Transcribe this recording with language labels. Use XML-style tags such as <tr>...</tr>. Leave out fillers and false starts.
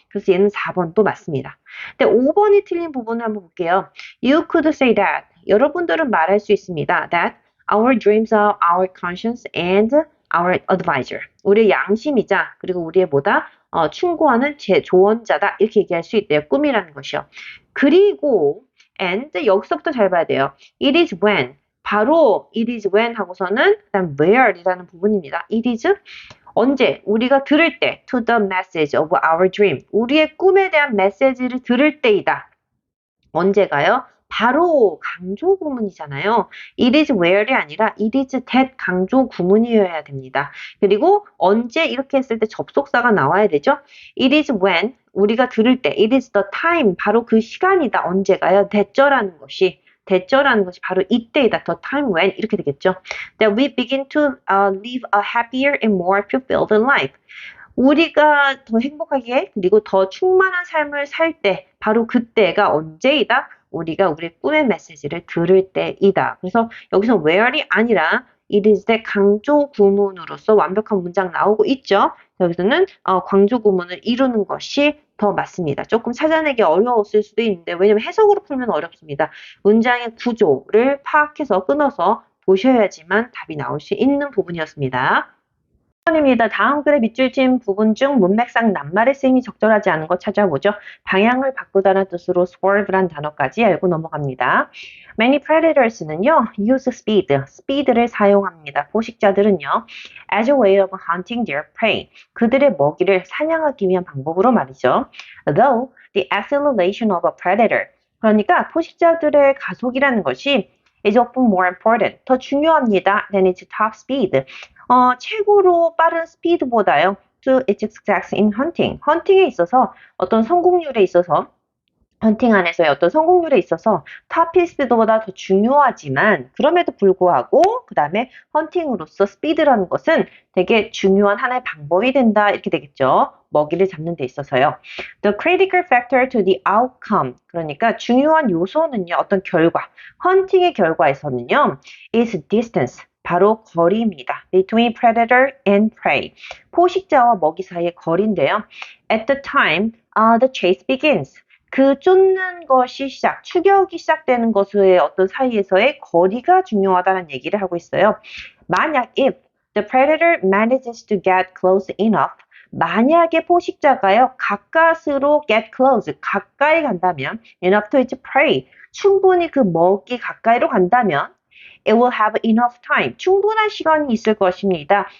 <ko>그래서 얘는 4번도 맞습니다. 근데 5번이 틀린 부분을 한번 볼게요.</ko> <en>You could say that.</en> <ko>여러분들은 말할 수 있습니다.</ko> <en>That our dreams are our conscience and our advisor.</en> <ko>우리의 양심이자 그리고 우리의 충고하는 조언자다 이렇게 얘기할 수 있대요. 꿈이라는 것이요. 그리고 and 여기서부터 잘 봐야 돼요.</ko> <en>It is when</en> <ko>바로</ko> <en>it is when</en> <ko>하고서는 그다음 where이라는 부분입니다.</ko> <en>It is</en> <ko>언제 우리가 들을 때</ko> <en>to the message of our dream</en> <ko>우리의 꿈에 대한 메시지를 들을 때이다. 언제가요? 바로 강조 구문이잖아요. It is where이 아니라 it is that 강조 구문이어야 됩니다. 그리고 언제 이렇게 했을 때 접속사가 나와야 되죠.</ko> <en>It is when</en> <ko>우리가 들을 때</ko> <en>it is the time</en> <ko>바로 그 시간이다. 언제가요? 대절하는 것이 바로 이때이다.</ko> <en>The time when</en> <ko>이렇게 되겠죠.</ko> <en>That we begin to live a happier and more fulfilled life.</en> <ko>우리가 더 행복하게 그리고 더 충만한 삶을 살 때 바로 그때가 언제이다? 우리가 우리의 꿈의 메시지를 들을 때이다. 그래서 여기서 where이 아니라 it is the 강조 구문으로서 완벽한 문장 나오고 있죠. 여기서는 강조 구문을 이루는 것이 더 맞습니다. 조금 찾아내기 어려웠을 수도 있는데 왜냐면 해석으로 풀면 어렵습니다. 문장의 구조를 파악해서 끊어서 보셔야지만 답이 나올 수 있는 부분이었습니다. 입니다. 다음 글의 밑줄 친 부분 중 문맥상 낱말의 쓰임이 적절하지 않은 것 찾아보죠. 방향을 바꾸다는 뜻으로 swerve란 단어까지 알고 넘어갑니다.</ko> <en>Many predators는요, use speed를</en> <ko>사용합니다. 포식자들은요,</ko> <en>as a way of hunting their prey.</en> <ko>그들의 먹이를 사냥하기 위한 방법으로 말이죠.</ko> <en>Though the acceleration of a predator.</en> <ko>그러니까 포식자들의 가속이라는 것이</ko> <en>is often more important.</en> <ko>더 중요합니다.</ko> <en>than its top speed.</en> <ko>최고로 빠른 스피드보다요.</ko> <en>to its success in hunting.</en> <ko>헌팅에 있어서 어떤 성공률에 있어서 헌팅 안에서의 어떤 성공률에 있어서 탑피스트보다 더 중요하지만 그럼에도 불구하고 그 다음에 헌팅으로서 스피드라는 것은 되게 중요한 하나의 방법이 된다 이렇게 되겠죠. 먹이를 잡는 데 있어서요.</ko> <en>The critical factor to the outcome</en> <ko>그러니까 중요한 요소는요. 어떤 결과 헌팅의 결과에서는요.</ko> <en>is distance</en> <ko>바로 거리입니다.</ko> <en>Between predator and prey.</en> <ko>포식자와 먹이 사이의 거리인데요.</ko> <en>At the time the chase begins.</en> <ko>그 쫓는 것이 추격이 시작되는 것의 어떤 사이에서의 거리가 중요하다는 얘기를 하고 있어요.</ko> <en>만약 if the predator manages to get close enough</en> <ko>만약에 포식자가요 가까스로</ko> <en>get close</en> <ko>가까이 간다면</ko> <en>enough to its prey</en> <ko>충분히 그 먹이 가까이로 간다면</ko> <en>it will have enough time.</en> <ko>충분한 시간이 있을 것입니다.</ko>